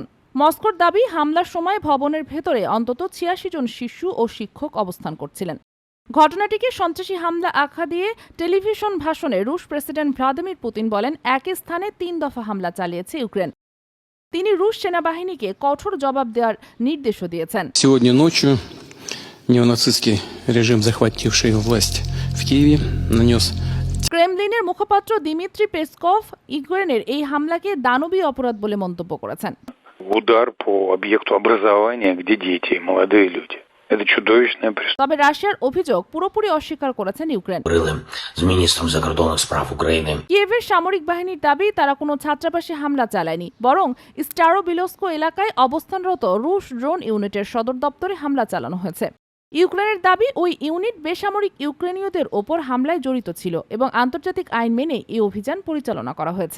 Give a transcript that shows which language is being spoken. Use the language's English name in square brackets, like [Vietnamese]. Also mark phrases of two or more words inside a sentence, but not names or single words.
[Bangla] মস্কোর দাবি, হামলার সময় ভবনের ভেতরে অন্তত ৮৬ জন শিশু ও শিক্ষক অবস্থান করছিলেন। ঘটনাটিকে সন্ত্রাসী হামলা আখ্যা দিয়ে টেলিভিশন ভাষণে রুশ প্রেসিডেন্ট ভ্লাদিমির পুতিন বলেন, একই স্থানে ৩ দফা হামলা চালিয়েছে ইউক্রেন। তিনি রুশ সেনাবাহিনীকে কঠোর জবাব দেওয়ার নির্দেশও দিয়েছেন। [Russian] Сегодня ночью неонацистский режим, захвативший власть в Киеве, нанес [Bangla] ক্রেমলিনের মুখপাত্র দিমিত্রি পেসকভ ইউক্রেনের এই হামলাকে দানবীয় অপরাধ বলে মন্তব্য করেছেন। [Russian] Удар по объекту образования, где дети и молодые люди. Это чудовищное преступление. [Bangla] তবে রাশিয়ার অভিযোগ পুরোপুরি অস্বীকার করেছেন ইউক্রেন। [Ukrainian] з міністром закордонних справ України. [Bangla] কিয়েভের সামরিক বাহিনীর দাবি, তারা কোনো ছাত্রাবাসে হামলা চালায়নি, বরং স্টারোবিলস্কো এলাকায় অবস্থানরত রুশ ড্রোন ইউনিটের সদর দপ্তরে হামলা চালানো হয়েছে। ইউক্রেনের দাবি, ওই ইউনিট বেসামরিক ইউক্রেনীয়দের ওপর হামলায় জড়িত ছিল এবং আন্তর্জাতিক আইন মেনে এই অভিযান পরিচালনা করা হয়েছে।